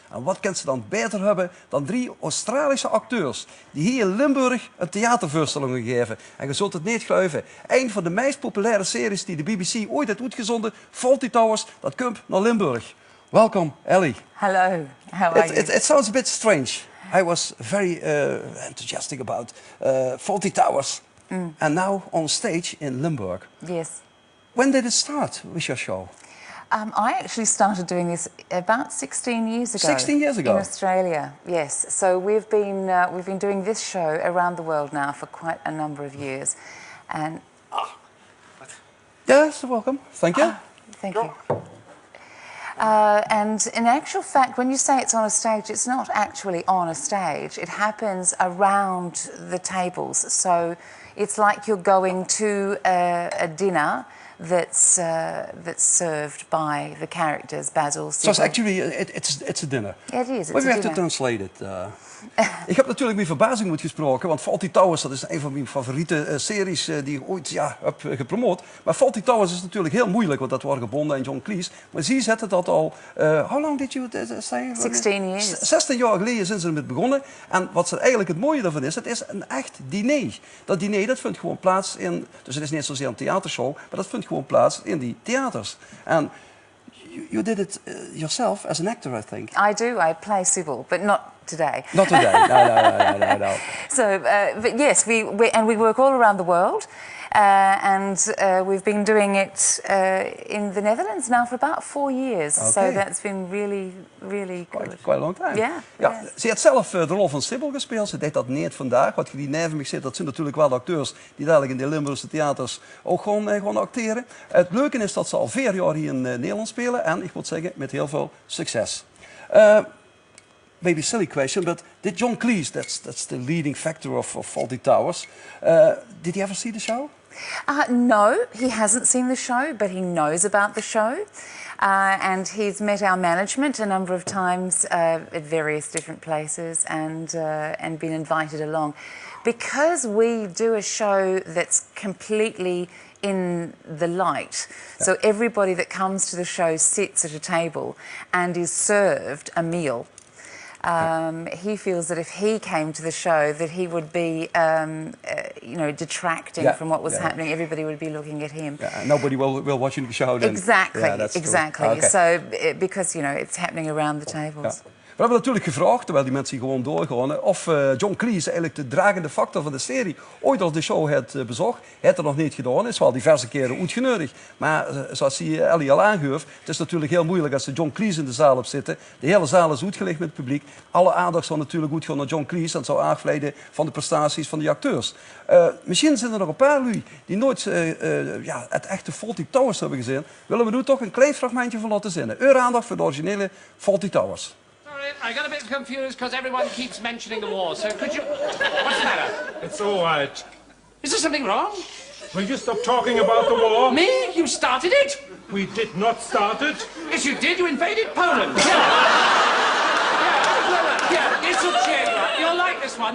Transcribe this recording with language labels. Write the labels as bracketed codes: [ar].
[nl] En wat kan ze dan beter hebben dan 3 Australische acteurs die hier in Limburg een theatervoorstelling geven. En je zult het niet geloven. Een van de meest populaire series die de BBC ooit heeft uitgezonden, Fawlty Towers, dat komt naar Limburg. Welkom, Ellie. [en] Hello, how are you? It sounds a bit strange. I was very enthusiastic about Fawlty Towers. And now on stage in Limburg. Yes. When did it start with your show? I actually started doing this about 16 years ago. 16 years ago? In Australia, yes. So we've been doing this show around the world now for quite a number of years. And Yes, welcome. Thank you. thank you. And in actual fact, when you say it's on a stage, it's not actually on a stage. It happens around the tables. So it's like you're going to a dinner that's served by the characters, Basil, Sybil. So actually, it's a dinner. It is. But we have to translate it. [nl] Ik heb natuurlijk met verbazing moet gesproken, want Fawlty Towers, dat is een van mijn favoriete series die ik ooit heb gepromoot. Maar Fawlty Towers is natuurlijk heel moeilijk, want dat wordt gebonden aan John Cleese. Maar zij zetten dat al, [en] how long did you say? 16 years. [nl] 16 jaar geleden zijn ze ermee begonnen. En wat er eigenlijk het mooie daarvan is, het is een echt diner. Dat diner dat vindt gewoon plaats in, dus het is niet zozeer een theatershow, maar dat vindt gewoon plaats in die theaters. En [en] you did it yourself as an actor, I think. I do. I play Sybil, but not today. Not today. No. So, but yes, we work all around the world, and we've been doing it in the Netherlands now for about 4 years. Okay. So that's been really good. Quite a long time. Yeah. [nl] Ja, ze heeft zelf de rol van Sybil gespeeld. Ze deed dat niet vandaag. Wat je die neven me zit, dat zijn natuurlijk wel de acteurs die dadelijk in de Limburgse theaters ook gewoon acteren. Het leuke is dat ze al 4 jaar hier in Nederland spelen en ik moet zeggen met heel veel succes. [en] Maybe a silly question, but did John Cleese, that's the leading factor of Fawlty Towers, did he ever see the show? No, he hasn't seen the show, but he knows about the show. And he's met our management a number of times at various different places and been invited along. Because we do a show that's completely in the light. Yeah. So everybody that comes to the show sits at a table and is served a meal. He feels that if he came to the show, that he would be, detracting from what was happening. Everybody would be looking at him. Yeah, nobody will watch the show then. Exactly, yeah, exactly. Okay. So, because, it's happening around the tables. [nl] Ja. We hebben natuurlijk gevraagd, terwijl die mensen gewoon doorgaan, of John Cleese eigenlijk de dragende factor van de serie ooit al de show heeft bezocht. Hij heeft het nog niet gedaan, is wel diverse keren uitgenodigd. Maar zoals Ellie al aangeeft, het is natuurlijk heel moeilijk als John Cleese in de zaal op zitten. De hele zaal is uitgelegd met het publiek. Alle aandacht zou natuurlijk goed gaan naar John Cleese en zou aangeleiden van de prestaties van de acteurs. Misschien zijn er nog een paar lui die nooit het echte Fawlty Towers hebben gezien. Willen we nu toch een klein fragmentje van laten zien. Uw aandacht voor de originele Fawlty Towers. [en] I got a bit confused because everyone keeps mentioning the war, so could you... What's the matter? It's all right. Is there something wrong? Will you stop talking about the war? Me? You started it? We did not start it. Yes, you did. You invaded Poland. Yeah, it's a cheer you up. You'll like this one.